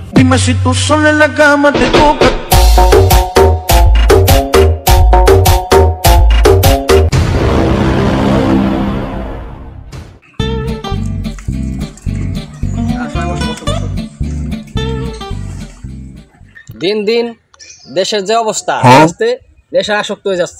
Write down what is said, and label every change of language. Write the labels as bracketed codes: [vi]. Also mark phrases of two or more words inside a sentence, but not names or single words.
[es] Dime si tú sola en la cama te toca. [bn] দিন দিন দেশের যে অবস্থা আস্তে নেশা আসক্ত হয়ে যাচ্ছে।